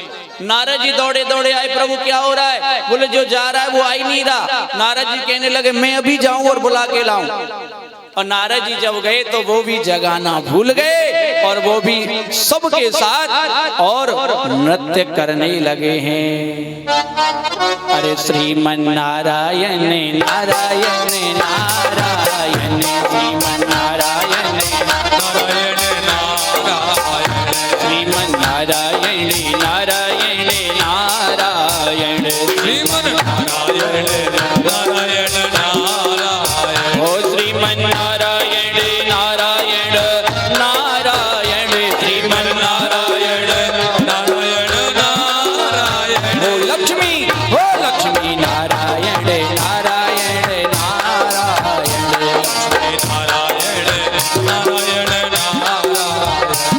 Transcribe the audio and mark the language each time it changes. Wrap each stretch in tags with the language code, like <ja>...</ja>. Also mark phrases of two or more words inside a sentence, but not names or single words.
<hi>नारद जी दौड़े दौड़े आए, प्रभु क्या हो रहा है? बोले जो जा रहा है वो आ ही नहीं रहा। नारद जी कहने लगे मैं अभी जाऊं और बुला के लाऊं। और नारद जी जब गए तो वो भी जगाना भूल गए और वो भी सबके साथ और नृत्य करने लगे हैं। अरे श्रीमन नारायण नारायण नारायण, श्रीमन नारायण नारायण नारायण, श्रीमन नारायण नारायण नारायण, श्रीमन नारायण नारायण नारायण, ओ श्रीमन नारायण नारायण नारायण, श्रीमन नारायण नारायण नारायण, ओ लक्ष्मी नारायण नारायण नारायण, लक्ष्मी नारायण नारायण नारायण।</hi>